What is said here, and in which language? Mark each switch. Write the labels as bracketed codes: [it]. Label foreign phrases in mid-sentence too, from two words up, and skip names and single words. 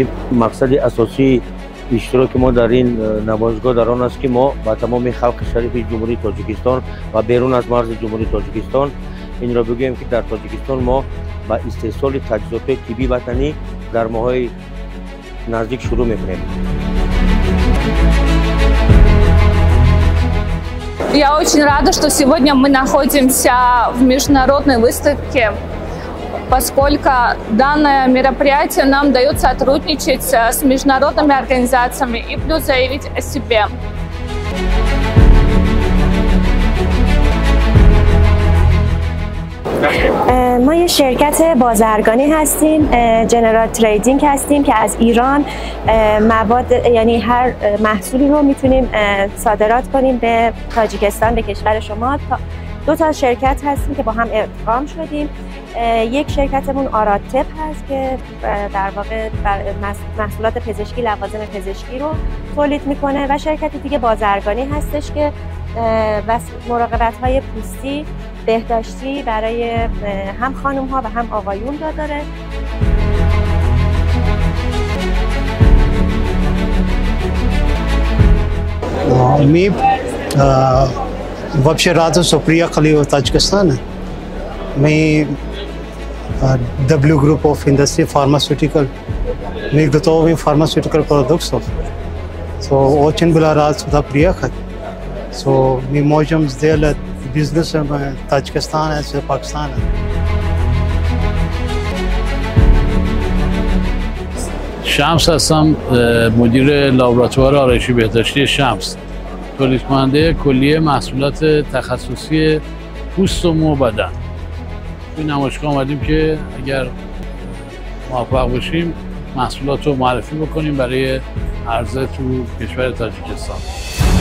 [tg] мақсади асосии иштироки мо дар ин намоишгоҳ дар он аст, ки мо ба тамоми халқи шарифи Ҷумҳурии Тоҷикистон ва берун аз марзи Ҷумҳурии Тоҷикистон инро бигӯем, ки дар Тоҷикистон мо ба истеҳсоли таҷҳизотҳои тиббии ватанӣ дар моҳҳои наздик шурӯъ мекунем. [ru] Я очень рада, что сегодня мы находимся в международной выставке, поскольку данное мероприятие нам дает сотрудничать с международными организациями и плюс заявить о себе. [fa] ما یه شرکت بازرگانی هستیم، [en] general trading [fa] هستیم که از ایران مواد، یعنی هر محصولی رو میتونیم صادرات کنیم به تاجیکستان، به کشور شما. دو تا شرکت هستیم که با هم ادغام شدیم. یک شرکتمون آرادتپ هست که در واقع محصولات پزشکی، لوازم پزشکی رو تولید میکنه و شرکت دیگه بازرگانی هستش که مراقبت‌های پوستی، بهداشتی برای هم خانم‌ها و هم آقایون را داره. [ru] Мы вообще рады, что приехали в Таджикистан. Мы W Group of Industry Pharmaceutical. Мы готовим pharmaceutical продуктов. So очень была рад сюда приехать. So мы можем сделать бизнес в Таджикистане с Пакистаном. [fa] شمس هستم، مدیر لابراتوار آرایشی بهداشتی شمس، تولید کننده کلیه محصولات تخصصی پوست و مو و بدن. توی نمایشگاه آمدیم که اگر موفق باشیم محصولات رو معرفی بکنیم برای عرضه تو کشور تاجیکستان.